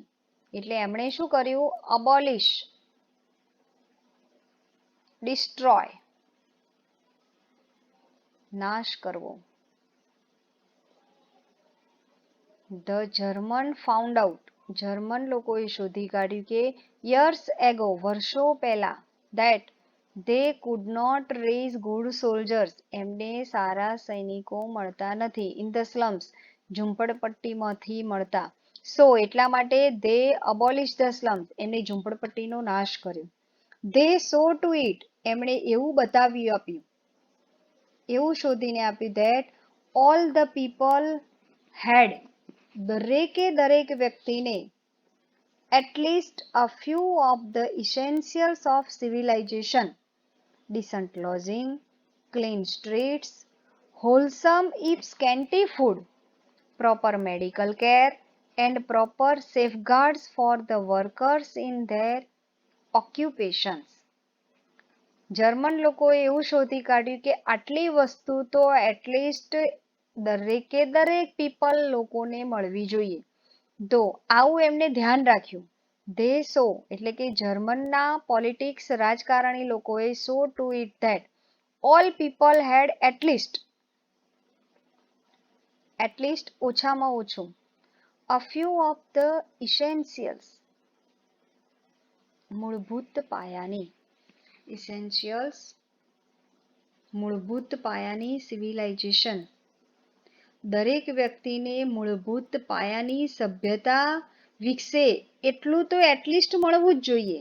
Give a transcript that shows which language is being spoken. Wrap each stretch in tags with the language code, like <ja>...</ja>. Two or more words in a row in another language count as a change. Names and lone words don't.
<gu>એટલે એમણે શું કર્યું?</gu> <en>abolish, destroy</en> <gu>નાશ કરવો.</gu> <en>the German found out</en> <gu>જર્મન લોકોએ શોધી કાઢ્યું કે</gu> <en>years ago</en> <gu>વર્ષો પહેલા</gu> <en>that they could not raise good soldiers</en> <gu>એમને સારા સૈનિકો મળતા નથી.</gu> <en>in the slums</en> <gu>ઝૂંપડપટ્ટીમાંથી મળતા. સો એટલા માટે</gu> <en>they abolished the slums</en> <gu>એમને ઝૂંપડપટ્ટીનો નાશ કર્યો.</gu> <en>they saw to it</en> <gu>એમણે એવું બતાવી આપ્યું, એવું શોધીને આપ્યું</gu> <en>that all the people had</en> <gu>દરેકે દરેક વ્યક્તિને</gu> <en>at least a few of the essentials of civilization decent lodging, clean streets, wholesome if scanty food, proper medical care, and proper safeguards for the workers in their occupations.</en> <gu>જર્મન લોકોએ એવું શોધી કાઢ્યું કે આટલી વસ્તુ તો એટલીસ્ટ દરેકે દરેક પીપલ લોકોને મળવી જોઈએ. તો આવું એમને ધ્યાન રાખ્યું.</gu> <en>they saw</en> <gu>એટલે કે જર્મનના પોલિટિક્સ રાજકારણી લોકોએ</gu> <en>saw to it that all people had atleast</en> <gu>ઓછામાં ઓછું</gu> <en>a few of the essentials</en> <gu>મૂળભૂત પાયાની સિવિલાઇઝેશન, દરેક વ્યક્તિને મૂળભૂત પાયાની સભ્યતા વિકસે એટલું તો એટલીસ્ટ મળવું જ જોઈએ.</gu>